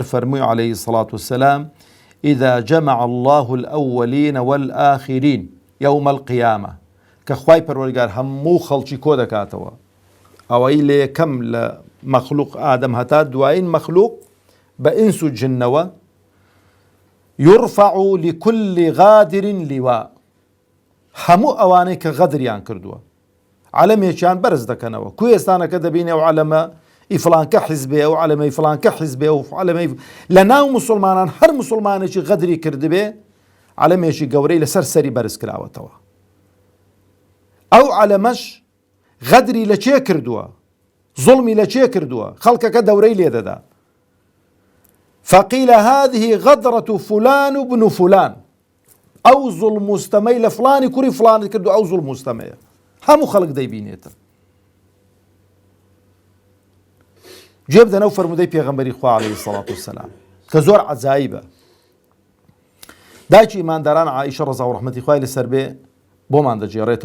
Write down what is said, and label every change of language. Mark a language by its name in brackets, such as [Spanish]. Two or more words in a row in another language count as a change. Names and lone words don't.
[Central Kurdish] فەرمووی [Arabic] عەلەیهی سەڵات وسەلام ئیذا جەمەع الله الأولین والآخرین یوم القیامە، [Central Kurdish] کە خوای پەروەردگار هەموو خەڵکی کۆ دەکاتەوە، ئەوەی لە یەکەم لە مەخلوق ئادەم هەتا دوایین مەخلوق بە ئینس و جنەوە، [Arabic] يرفع لكل غادر لواء، [Central Kurdish] هەموو ئەوانەی کە غەدریان کردووە عەلەمێکیان بەرز دەکەنەوە. کوێستانەکە دەبینێ و عەلەمە ئیفلانکە حیزبێ و عەلەمەی فلانکە حیزبێ و عەلەمەی لە ناو موسڵمانان هەر موسڵمانێکی غەدری کردبێ عەلەمێکی گەورەی لەسەر سەری بەرز کراوەتەوە. ئەو عەلەمەش غەدری لە چێ کردووە، زوڵمی لە چێ کردووە، خەڵکەکە دەورەی لێدەدا. [Arabic] فقيل هذه غدرة فلان بن فلان، [Central Kurdish] ئەو زوڵم مستەمەی لە فلانی کوڕی فلانت کردو، ئەو زوڵم مستەمەیە، هەموو خەڵک دەیبینێتن. گوێ بدەنە و فەرمودەی پێغەمبەری خوا [Arabic] عەلەیهی سەڵات وسەلام [Central Kurdish] کە زۆر عەجایبە. دایکی ئیمانداران عائیشە ڕەزا و ڕەحمەتی خوای لەسەر بێ بۆمان دەجێڕێتەوە.